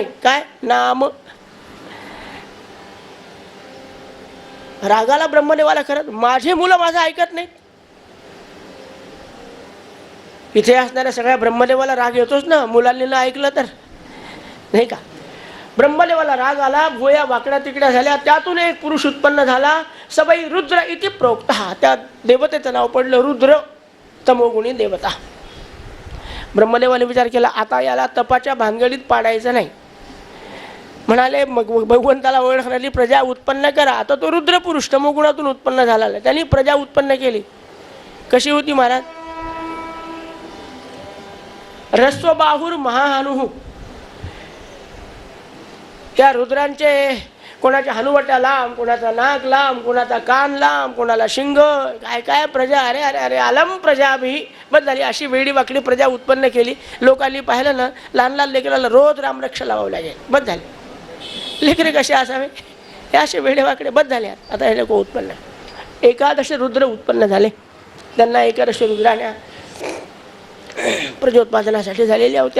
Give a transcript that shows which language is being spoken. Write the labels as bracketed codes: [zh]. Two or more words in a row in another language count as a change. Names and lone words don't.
[mr] काय नाम? रागाला ब्रह्मदेवाला. खरंच माझे मुलं माझं ऐकत नाहीत. इथे असणाऱ्या सगळ्या ब्रह्मदेवाला राग येतोच ना, मुलांनी न ऐकलं तर, नाही का? ब्रह्मदेवाला राग आला, भुया वाकड्या तिकड्या झाल्या. त्यातून एक पुरुष उत्पन्न झाला, [sa] सबई रुद्र इति प्रोक्त. [mr] त्या देवतेचं नाव पडलं रुद्र, तमोगुणी देवता. ब्रह्मदेवाने विचार केला, आता याला तपाच्या भानगडीत पाडायचं नाही. म्हणाले मग भगवंताला ओळखणारी प्रजा उत्पन्न करा. आता तो रुद्र पुरुष तमोगुणातून उत्पन्न झाला, त्यांनी प्रजा उत्पन्न केली. कशी होती महाराज? [sa] रस्वबाहुर महाहनुः. [mr] त्या रुद्रांचे कोणाच्या हनुवट्या लांब, कोणाचा नाक लांब, कोणाचा कान लांब, कोणाला शिंग, काय काय प्रजा. अरे अरे अरे अलम प्रजा भी बस झाली. अशी वेडी वाकडी प्रजा उत्पन्न केली. लोकांनी पाहिलं ना, लहान लहान लेकराला रोज रामरक्षा लावावं लागेल. बस झाले. लेकरे कसे असावे, हे असे वेडे वाकडे बस झाले. आता हे लोक उत्पन्न, एकादश रुद्र उत्पन्न झाले. त्यांना एकादश रुद्राण्या प्रजोत्पादनासाठी झालेल्या होत्या.